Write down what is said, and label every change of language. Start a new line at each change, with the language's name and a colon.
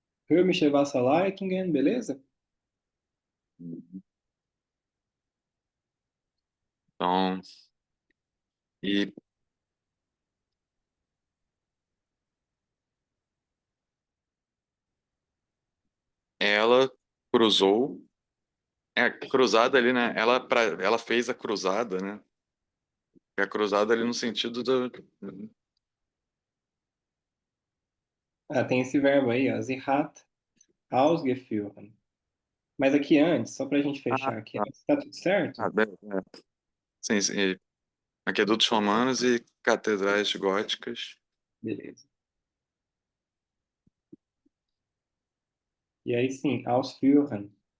German: Römische Wasserleitungen, beleza?
Portuguese: Então, e ela cruzou, cruzada ali, né? Ela fez a cruzada, né? A cruzada ali no sentido do. Ah, tem esse verbo aí, ó,
German: sie hat ausgeführt.
Portuguese: Mas aqui antes, só para a gente Ah, fechar aqui, tá. antes, tá tudo certo? Sim, sim. Aquedutos romanos e catedrais góticas. Beleza. E aí sim, ausführen.